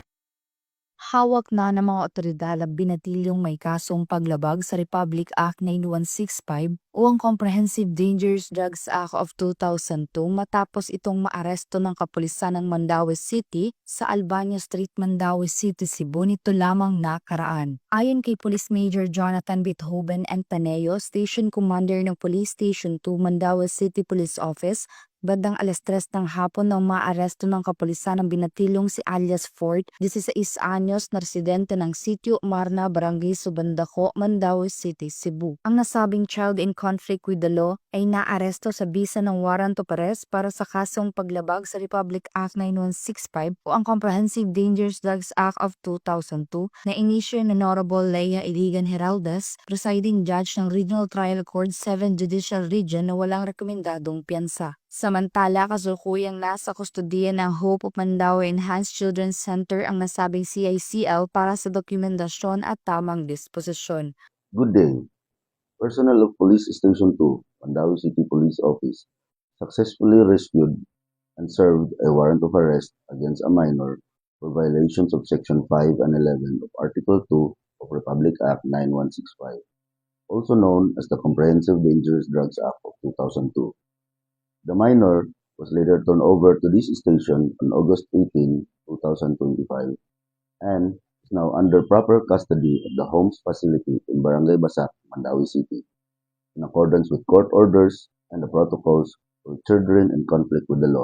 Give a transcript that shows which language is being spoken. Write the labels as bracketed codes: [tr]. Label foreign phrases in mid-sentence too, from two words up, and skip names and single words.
[tl] Hawak na ng mga otoridad ang binatilyong may kasong paglabag sa Republic Act 9165 o ang Comprehensive Dangerous Drugs Act of 2002 matapos itong maaresto ng kapulisan ng Mandaue City sa Albania Street, Mandaue City, Cebu nito lamang nakaraan. Ayon kay Police Major Jonathan Bithoven and Paneo, [en] Station Commander [tl] ng Police Station 2 Mandaue City Police Office, Bandang alas 3 ng hapon nang maaresto ng kapulisan ng binatilong si alias Ford, 16 anyos na residente ng Sitio Marna, Barangay Subandaco, Mandaue City, Cebu. Ang nasabing [en] child in conflict with the law [tl] ay naaresto sa bisa ng [en] warrant of arrest [tl] para sa kasong paglabag sa Republic Act 9165 o ang Comprehensive Dangerous Drugs Act of 2002 na inisyo ni Honorable Leia Iligan Heraldes, [en] presiding judge [tl] ng Regional Trial Court 7 Judicial Region na walang rekomendadong piyansa. Samantala, kasulukuyang nasa kustodiya ng Hope of Mandaue Enhanced Children's Center ang nasabing CICL para sa dokumentasyon at tamang disposisyon. [en] Good day. Personnel of Police Station 2, Mandaue City Police Office, successfully rescued and served a warrant of arrest against a minor for violations of Section 5 and 11 of Article 2 of Republic Act 9165, also known as the Comprehensive Dangerous Drugs Act of 2002. The minor was later turned over to this station on August 18, 2025, and is now under proper custody at the Homes facility in Barangay Basak, Mandaue City, in accordance with court orders and the protocols for children in conflict with the law.